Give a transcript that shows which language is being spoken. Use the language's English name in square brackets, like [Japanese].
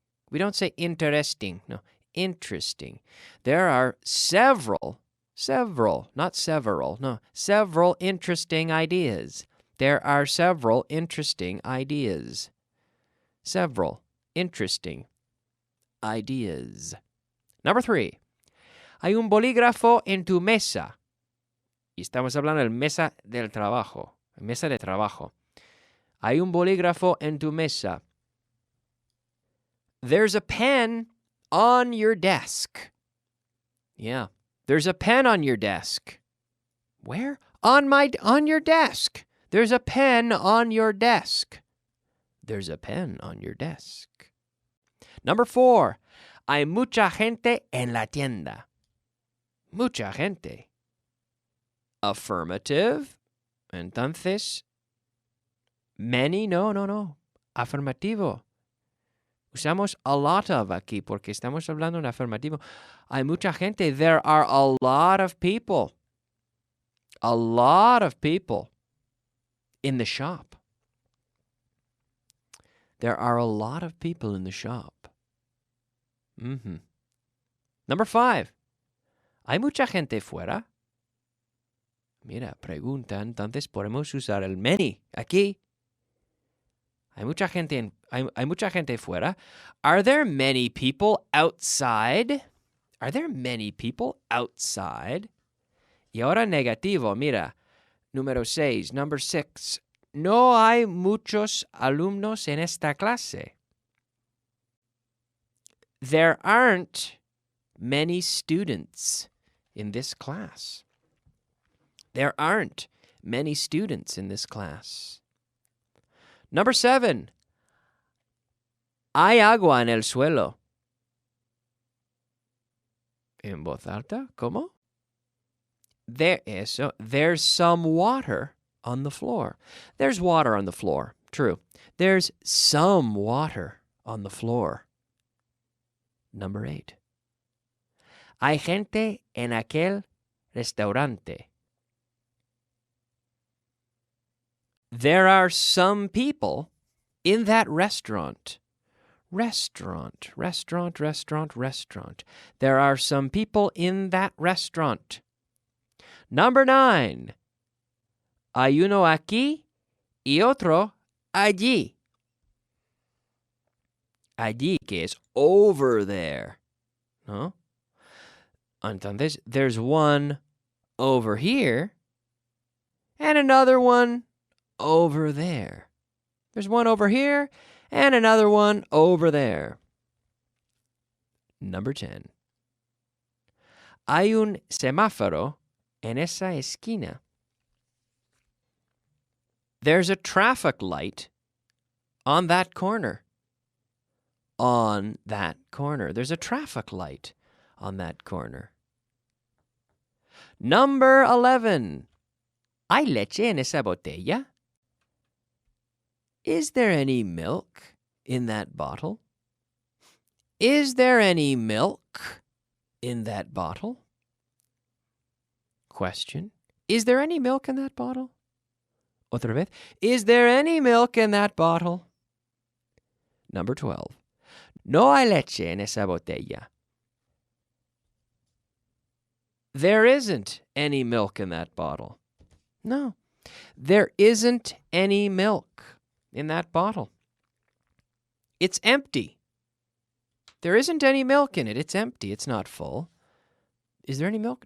[English] We don't say interesting, no, interesting. There are several, not several, no, several interesting ideas. There are several interesting ideas. Several interesting ideas. Number 3, [Spanish] hay un bolígrafo en tu mesa. Y estamos hablando de mesa del trabajo. Mesa de trabajo. Hay un bolígrafo en tu mesa. [English] There's a pen on your desk. Yeah, there's a pen on your desk. Where? On your desk. There's a pen on your desk. There's a pen on your desk. Number 4, [Spanish] hay mucha gente en la tienda. Mucha gente. [English] Affirmative. [Spanish] Entonces, [English] many, [Spanish] no. Afirmativo. Usamos [English] a lot of [Spanish] aquí porque estamos hablando en afirmativo. Hay mucha gente. [English] There are a lot of people. A lot of people in the shop. There are a lot of people in the shop. Number 5. [Spanish] ¿Hay mucha gente fuera? Mira, pregunta, entonces podemos usar el [English] many [Spanish] aquí. Hay mucha gente Hay mucha gente fuera. [English] Are there many people outside? Are there many people outside? [Spanish] Y ahora negativo, mira. Número 6, [English] number 6. [Spanish] No hay muchos alumnos en esta clase. [English] There aren't many students in this class. There aren't many students in this class. Number 7. [Spanish] Hay agua en el suelo. En voz alta, ¿cómo? [English] There's some water on the floor. There's water on the floor. True. There's some water on the floor. Number 8. [Spanish] Hay gente en aquel restaurante. [English] There are some people in that restaurant. Restaurant. There are some people in that restaurant. Number 9. [Spanish] Hay uno aquí y otro allí. Allí, que es [English] over there. [Spanish] ¿No? Entonces, [English] there's one over here and another one over there. There's one over here and another one over there. Number 10. [Spanish] Hay un semáforo en esa esquina. [English] There's a traffic light on that corner. On that corner. There's a traffic light on that corner. Number 11. [Spanish] ¿Hay leche en esa botella? [English] Is there any milk in that bottle? Is there any milk in that bottle? Question. Is there any milk in that bottle? [Spanish] Otra vez. [English] Is there any milk in that bottle? Number 12. [Spanish] No hay leche en esa botella. [English] There isn't any milk in that bottle. No. There isn't any milk in that bottle. It's empty. There isn't any milk in it. It's empty. It's not full. Is there any milk?